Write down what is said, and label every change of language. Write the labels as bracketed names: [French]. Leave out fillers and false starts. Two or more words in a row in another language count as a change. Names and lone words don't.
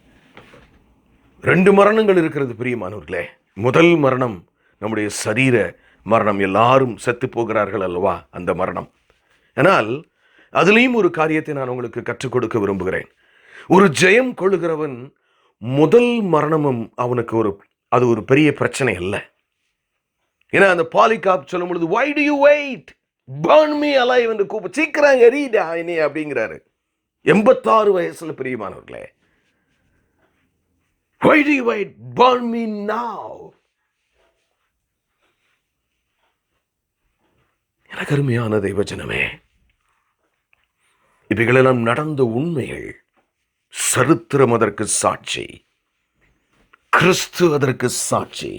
[Tamil] 2 மரணங்கள் இருக்கிறது பிரியமானவர்களே. முதல் மரணம் நம்முடைய சரீர மரணம், எல்லாரும் செத்து போகிறார்கள் அல்லவா அந்த மரணம். ஆனால் அதுலேயும் ஒரு காரியத்தை நான் உங்களுக்கு கற்றுக் கொடுக்க விரும்புகிறேன். ஒரு ஜெயம் கொள்ளுகிறவன் முதல் மரணமும் அவனுக்கு அது ஒரு பெரிய பிரச்சனை அல்ல. ஏன்னா அந்த பாலிகாப் சொல்லும் பொழுது [English] why do you wait, burn me alive [Tamil] என்று கூப்பிட்டு சீக்கிரம் எரிடா இனி அப்படிங்கிறாரு. 86 வயசுல பிரியமானவர்களே, [English] why do you wait, burn me now. [Tamil] எனக்கு அருமையான தெய்வஜனமே, இவைகளெல்லாம் நடந்த உண்மைகள். சரித்திரம் அதற்கு சாட்சி, கிறிஸ்து அதற்கு சாட்சி.